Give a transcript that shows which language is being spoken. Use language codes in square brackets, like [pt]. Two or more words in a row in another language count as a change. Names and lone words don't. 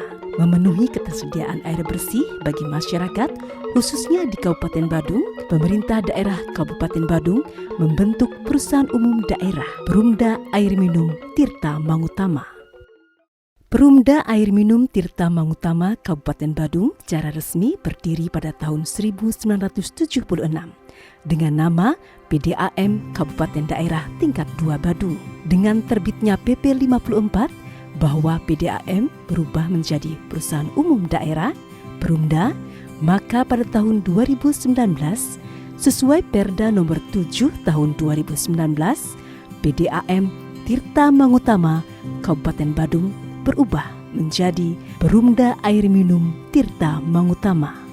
[id] Memenuhi ketersediaan air bersih bagi masyarakat, khususnya di Kabupaten Badung, pemerintah daerah Kabupaten Badung membentuk Perusahaan Umum Daerah Perumda Air Minum Tirta Mangutama. Perumda Air Minum Tirta Mangutama Kabupaten Badung secara resmi berdiri pada tahun 1976 dengan nama PDAM Kabupaten Daerah Tingkat 2 Badung. Dengan terbitnya PP 54 bahwa PDAM berubah menjadi Perusahaan Umum Daerah Perumda, maka pada tahun 2019 sesuai Perda nomor 7 tahun 2019, PDAM Tirta Mangutama Kabupaten Badung berubah menjadi Perumda Air Minum Tirta Mangutama.